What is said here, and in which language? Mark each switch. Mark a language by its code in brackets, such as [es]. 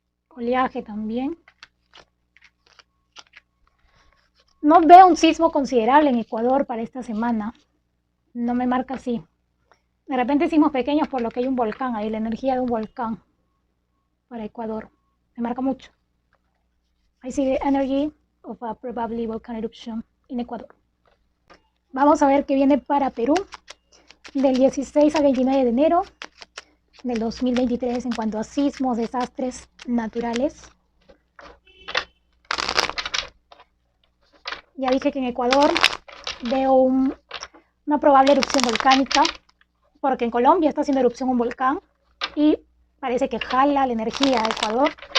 [es] Oleaje también. No veo un sismo considerable en Ecuador para esta semana. No me marca así. De repente sismos pequeños por lo que hay un volcán ahí, la energía de un volcán para Ecuador. Me marca mucho. [en] I see the energy of a probably volcanic eruption in Ecuador. [es] Vamos a ver qué viene para Perú del 16 al 29 de enero del 2023 en cuanto a sismos, desastres naturales. Ya dije que en Ecuador veo una probable erupción volcánica, porque en Colombia está haciendo erupción un volcán y parece que jala la energía a Ecuador.